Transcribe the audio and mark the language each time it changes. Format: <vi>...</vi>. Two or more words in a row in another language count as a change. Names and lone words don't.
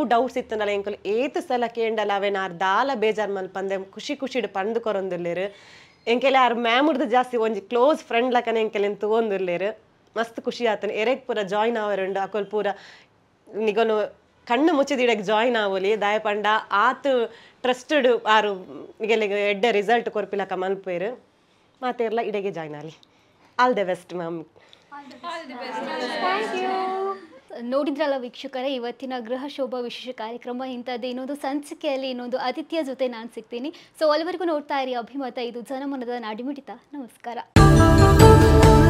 <tcy>ಡೌಟ್ಸ್ ಇತ್ತನಲ್ಲ ಎಂಕಲು ಏತು ಸಲ ಕೇಂಡಲ್ಲ ಅವೇನು ಆರು ದಾಲ ಬೇಜಾರು ಮಲ್ಪಂದೆ ಖುಷಿ ಪಂಡು ಕೊರೊಂದುಲ್ಲೇರು ಎಂಕೆಲೆ ಆರು ಮ್ಯಾಮ್ ಉಡ್ದು ಜಾಸ್ತಿ ಒಂಜಿ</tcy> <en>close friend</en> <tcy>ಲಕನೆ ಎಂಕೆಲೆ ತಗೊಂದುಲ್ಲೇರು ಮಸ್ತ್ ಖುಷಿ ಆತನು ಎರೆಗ್ ಪೂರ ಜಾಯ್ನ್ ಆವರುಂಡು ಅಕೊಲ್ ಪೂರ ನಿಗೊನು ಕಣ್ಣು ಮುಚ್ಚಿದಿಡಕ್ಕೆ ಜಾಯ್ನ್ ಆಗೋಲಿ ದಾಯ ಪಂಡ ಆತು ಟ್ರಸ್ಟೆಡ್ ಆರು ನಿಗೆಲ್ಲಿಗೆ ಎಡ್ಡೆ ರಿಸಲ್ಟ್ ಕೊರ್ಪಿಲಕ ಮಲ್ಪೇರು ಮಾತೆರ್ಲ ಇಡೆಗೆ ಜಾಯ್ನ್ ಆಗಲಿ.</tcy> <en>all the best ma'am.</en> <kn>ನೋಡಿದ್ರಲ್ಲ ವೀಕ್ಷಕರೇ, ಇವತ್ತಿನ ಗೃಹ ಶೋಭಾ ವಿಶೇಷ ಕಾರ್ಯಕ್ರಮ ಇಂಥದ್ದು. ಇನ್ನೊಂದು ಸಂಚಿಕೆಯಲ್ಲಿ ಇನ್ನೊಂದು ಅತಿಥಿಯ ಜೊತೆ ನಾನು ಸಿಗ್ತೀನಿ. ಸೊ ಅಲ್ಲಿವರೆಗೂ ನೋಡ್ತಾ ಇರಿ ಅಭಿಮತ. ಇದು ಜನಮನದ ನಾಡಿಮಿಡಿತ. ನಮಸ್ಕಾರ.</kn>